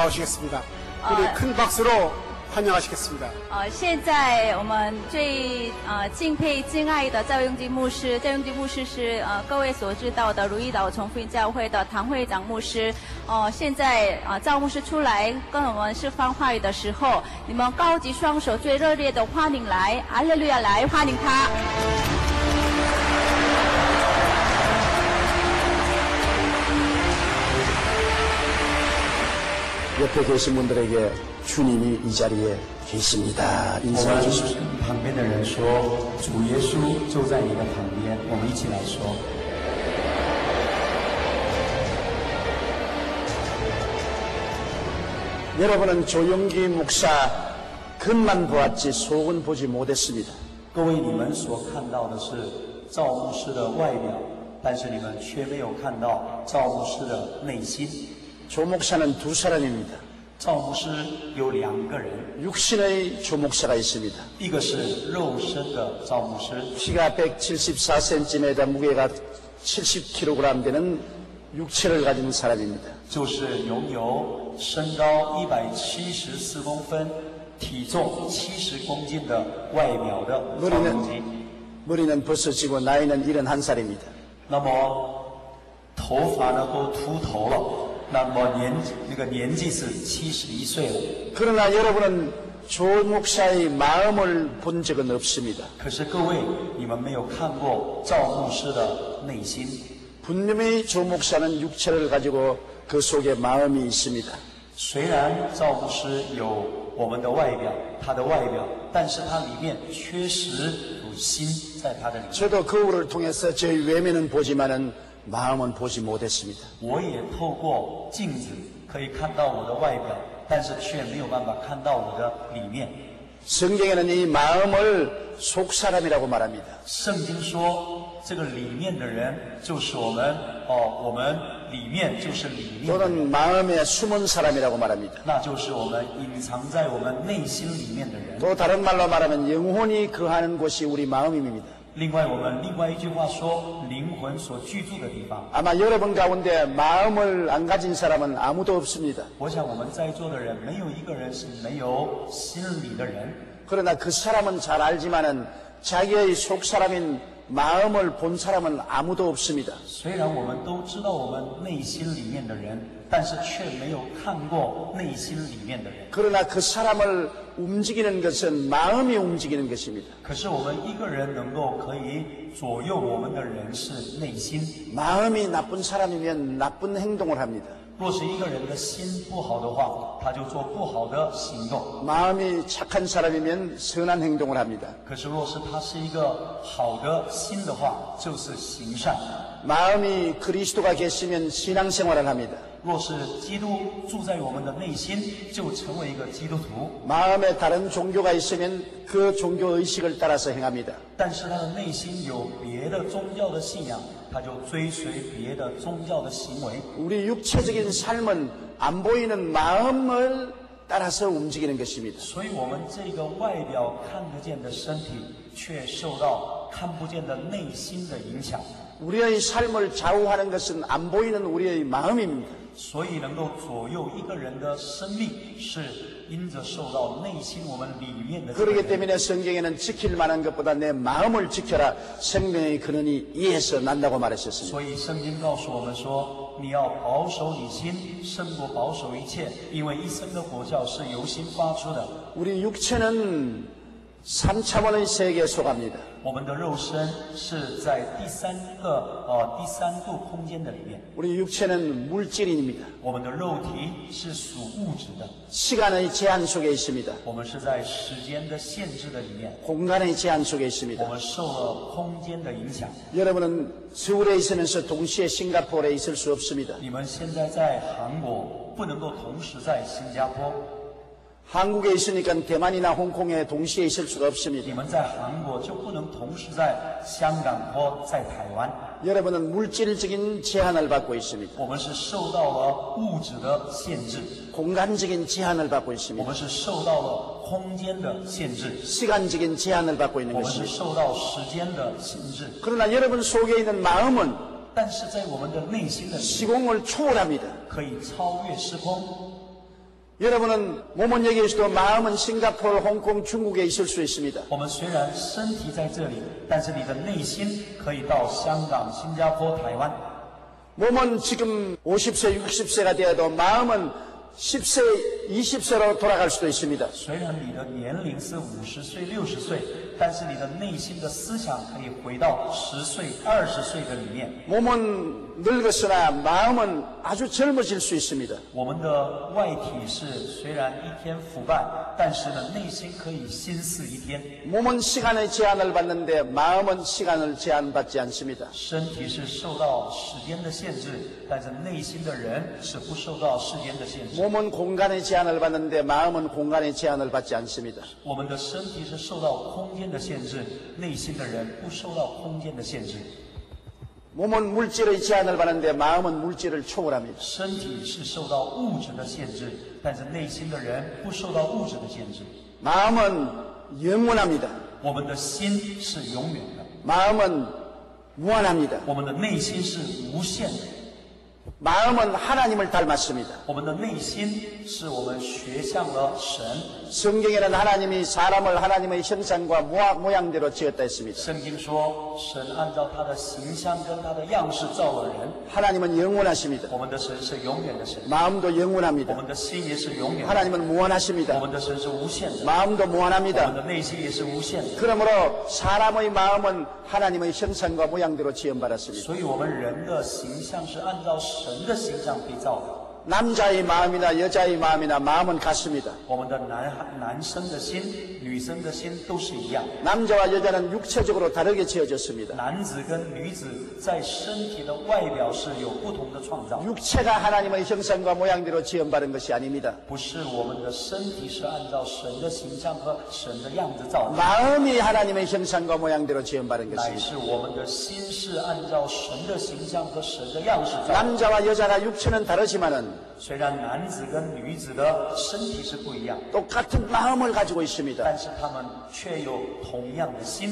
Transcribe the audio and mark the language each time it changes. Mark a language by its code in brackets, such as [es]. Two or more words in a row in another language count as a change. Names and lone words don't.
[ko] 우리 큰 박수로 환영하시겠습니다. [zh] 现在我们最敬佩、敬爱的赵永基牧师，赵永基牧师是各位所知道的如意岛重福音教会的唐会长牧师。现在赵牧师出来跟我们释放话语的时候，你们高举双手，最热烈的欢迎来，阿利路亚来欢迎他。 [ko] 옆에 계신 분들에게 주님이 이 자리에 계십니다. [zh] 我 [ko] 인사해 [zh] 们 [ko] 주십시오. [zh] 跟旁边的人说，主耶稣就在你的旁边，我们一起来说。 [ko] 여러분은 조용기 목사 겉만 보았지 속은 보지 못했습니다. [zh] 各位，你们所看到的是赵牧师的外表，但是你们却没有看到赵牧师的内心。 [ko] 조 목사는 두 사람입니다. [zh] 赵牧师有2个人， [ko] 육신의 조 목사가 있습니다. [zh] 一个是肉身的赵牧师， [ko] 키가 174cm, 무게가 70kg 되는 육체를 가진 사람입니다. [zh] 就是拥有身高174公分、体重70公斤的外表的赵永基。 [ko] 머리는 벗어지고 나이는 71살입니다. [zh] 那么头发呢都秃头了。那么年纪是71岁了。 [ko] 그러나 여러분은 조 목사의 마음을 본 적은 없습니다. [zh] 可是各位，你们没有看过赵牧师的内心。 [ko] 분명히 조 목사는 육체를 가지고 그 속에 마음이 있습니다. [zh] 虽然赵牧师有我们的外表，他的外表，但是他里面确实有心在他的里面。 [ko] 저도 거울을 통해서 저의 외면은 보지만은 마음은 보지 못했습니다. [zh] 我也透过镜子可以看到我的外表，但是却没有办法看到我的里面。 [ko] 성경에는 이 마음을 속사람이라고 말합니다. [zh] 圣经说，这个里面的人就是我们我们里面就是里面的人， [ko] 또는 마음에 숨은 사람이라고 말합니다. [zh] 那就是我们隐藏在我们内心里面的人。 [ko] 또 다른 말로 말하면 영혼이 거하는 곳이 우리 마음입니다. [zh] 另外，我们另外一句话说，灵魂所居住的地方。 [ko] 아마 여러분 가운데 마음을 안 가진 사람은 아무도 없습니다. [zh] 我想我们在座的人没有一个人是没有心理的人。 [ko] 그러나 그 사람은 잘 알지만은 자기의 속 사람인 마음을 본 사람은 아무도 없습니다. [zh] 虽然我们都知道我们内心里面的人，但是却没有看过内心里面的人。 [ko] 그러나 그 사람을 움직이는 것은 마음이 움직이는 것입니다. [zh] 可是我们一个人能够可以左右我们的人是内心。 [ko] 마음이 나쁜 사람이면 나쁜 행동을 합니다. [zh] 若是一个人的心不好的话，他就做不好的行动。 [ko] 마음이 착한 사람이면 선한 행동을 합니다. [zh] 可是若是他是一个好的心的话，就是行善。 [ko] 마음이 그리스도가 계시면 신앙생활을 합니다. [zh] 若是基督住在我们的内心，就成为一个基督徒。 [ko] 마음에 다른 종교가 있으면 그 종교 의식을 따라서 행합니다. [zh] 但是他的内心有别的宗教的信仰，他就追随别的宗教的行为。 [ko] 우리 육체적인 삶은 안 보이는 마음을 따라서 움직이는 것입니다. [zh] 所以我们这个外表看得见的身体，却受到看不见的内心的影响。 [ko] 우리의 삶을 좌우하는 것은 안 보이는 우리의 마음입니다. [zh] 所以能够左右一个人的生命，是因着受到内心我们里面的。 [ko] 그렇기 때문에 성경에는 지킬 만한 것보다 내 마음을 지켜라. 생명의 근원이 이에서 난다고 말하셨습니다. [zh] 所以圣经告诉我们说，你要保守你心，胜过保守一切，因为一生的果效是由心发出的。 [ko] 우리 육체는 3차원의 세계에 속합니다. [zh] 我们的肉身是在第三度空间的里面， [ko] 우리 육체는 물질입니다. [zh] 我们的肉体是属物质的， [ko] 시간의 제한 속에 있습니다. [zh] 我们是在时间的限制的里面， [ko] 공간의 제한 속에 [zh] 我 [ko] 있습니다. [zh] 们受了空间的影响。 [ko] 여러분은 서울에 있으면서 동시에 싱가포르에 있을 수 없습니다. [zh] 你们现在在韩国，不能够同时在新加坡； [ko] 한국에 있으니까 대만이나 홍콩에 동시에 있을 수가 [zh] 你 [ko] 없습니다. [zh] 们在韩国就不能同时在香港或在台湾。 [ko] 여러분은 물질적인 제한을 받고 있습니다. [zh] 我们是受到了物质的限制， [ko] 공간적인 제한을 받고 [zh] 我 [ko] 있습니다. [zh] 们是受到了空间的限制， [ko] 시간적인 제한을 받고 있는 [zh] 我们是 [ko] 것입니다. [zh] 受到时间的限制。 [ko] 그러나 여러분 속에 있는 마음은 [zh] 但是在我们的内心的里， [ko] 시공을 초월합니다. [zh] 可以超越时空。 [ko] 여러분은 몸은 여기 있어도 마음은 싱가포르, 홍콩, 중국에 있을 수 있습니다. [zh] 我们虽然身体在这里，但是你的内心可以到香港、新加坡、台湾。 [ko] 몸은 지금 50세, 60세가 되어도 마음은 10세, 20세로 돌아갈 수도 있습니다. [zh] 虽然你的年龄是50岁、60岁，但是你的内心的思想可以回到10岁、20岁的里面。 [ko] 몸은 늙었으나 마음은 아주 젊어질 수 있습니다. [zh] 我们的外体是虽然一天腐败，但是呢，内心可以新似一天。 [ko] 몸은 시간의 제한을 받는데 마음은 시간을 제한받지 않습니다. [zh] 身体是受到时间的限制，但是内心的人是不受到时间的限制。 [ko] 몸은 공간의 제한을 받는데 마음은 공간의 제한을 받지 않습니다. [zh] 我们的身体是受到空间的限制，内心的人不受到空间的限制。 [ko] 몸은 물질의 제한을 받는데 마음은 물질을 초월합니다. [zh] 身体是受到物质的限制，但是内心的人不受到物质的限制。 [ko] 마음은 영원합니다. [zh] 我们的心是永远的， [ko] 마음은 무한합니다. [zh] 我们的内心是无限的。 [ko] 마음은 하나님을 닮았습니다. [zh] 我们的内心是我们学像了神。 [ko] 성경에는 하나님이 사람을 하나님의 형상과 모양대로 지었다 했습니다. [zh] 圣经说，神按照他的形象跟他的样式造了人。 [ko] 하나님은 영원하십니다. [zh] 我们的神是永远的神， [ko] 마음도 [zh] 我 [ko] 영원합니다. [zh] 们的心也是永远的。 [ko] 하나님은 [zh] 我 [ko] 무한하십니다. [zh] 们的神是无限的， [ko] 마음도 [zh] 我们 [ko] 무한합니다. [zh] 的内心也是无限的。 [ko] 그러므로 사람의 마음은 하나님의 형상과 모양대로 지음받았습니다. [zh] 所以，我们人的形象是按照神的形象被造的。 [ko] 남자의 마음이나 여자의 마음이나 마음은 같습니다. [zh] 我们的男生的心、女生的心都是一样。 [ko] 남자와 여자는 육체적으로 다르게 지어졌습니다. [zh] 男子跟女子在身体的外表是有不同的创造， [ko] 육체가 하나님의 형상과 모양대로 지음받은 것이 아닙니다. [zh] 不是我们的身体是按照神的形象和神的样子造的， [ko] 마음이 하나님의 형상과 모양대로 지음받은 [zh] 乃 [ko] 것입니다. [zh] 是我们的心是按照神的形象和神的样式造的。 [ko] 남자와 여자가 육체는 다르지만은 [zh] 虽然男子跟女子的身体是不一样， [ko] 똑같은 마음을 가지고 있습니다. [zh] 但是他们却有同样的心。